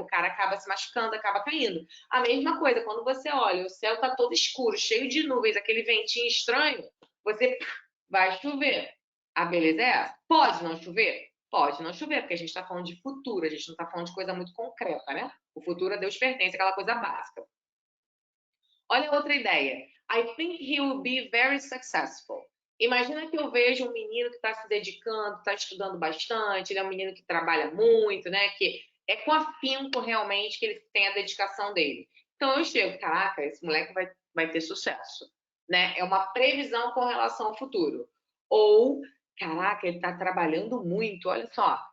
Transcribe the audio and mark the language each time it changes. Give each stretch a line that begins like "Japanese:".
Portuguese: O cara acaba se machucando, acaba caindo. A mesma coisa, quando você olha, o céu tá todo escuro, cheio de nuvens, aquele ventinho estranho, você vai chover. A beleza é essa. Pode não chover? Pode não chover, porque a gente está falando de futuro, a gente não está falando de coisa muito concreta, né? O futuro a Deus pertence, aquela coisa básica. Olha outra ideia.
English: I think he will be very successful.
Portuguese: Imagina que eu vejo um menino que está se dedicando, está estudando bastante, ele é um menino que trabalha muito, né? Que é com afinco realmente que ele tem a dedicação dele. Então eu chego, caraca, esse moleque vai ter sucesso, né? É uma previsão com relação ao futuro. Ou, caraca, ele está trabalhando muito, olha só.